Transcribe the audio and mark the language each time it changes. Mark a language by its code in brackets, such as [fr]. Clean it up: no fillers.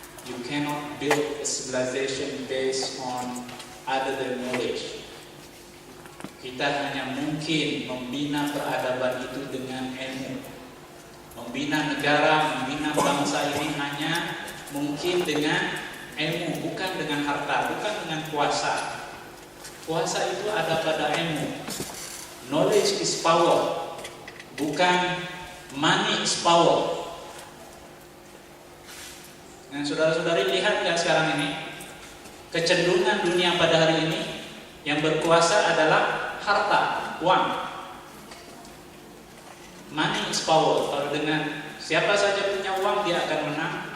[en] You cannot build a civilization based on other than knowledge. [id] Kita hanya mungkin membina peradaban itu dengan ilmu. Membina negara, membina bangsa ini hanya mungkin dengan ilmu, bukan dengan harta, bukan dengan kuasa. Kuasa itu ada pada ilmu. [en] Knowledge is power, bukan money is power. [id] Nah, saudara-saudari lihat nggak sekarang ini kecenderungan dunia pada hari ini yang berkuasa adalah harta, uang. [en] Money is power. [id] Kalau dengan siapa saja punya uang dia akan menang.